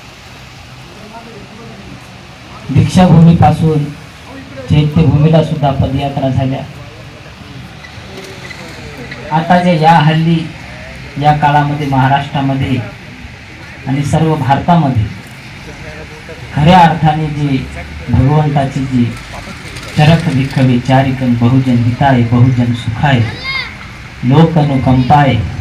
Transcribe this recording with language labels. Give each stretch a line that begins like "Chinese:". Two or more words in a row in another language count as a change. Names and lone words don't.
Marathi: दीक्षाभूमीपासून चैत्यभूमीला सुद्धा पदयात्रा झाल्या. आता जे या हल्ली या काळामध्ये महाराष्ट्रामध्ये आणि सर्व भारतामध्ये खऱ्या अर्थाने जी भगवंताची जी
Pali: चरक विखवे चारिकन बहुजन हिताय बहुजन सुखाय लोक अनुकंपाय,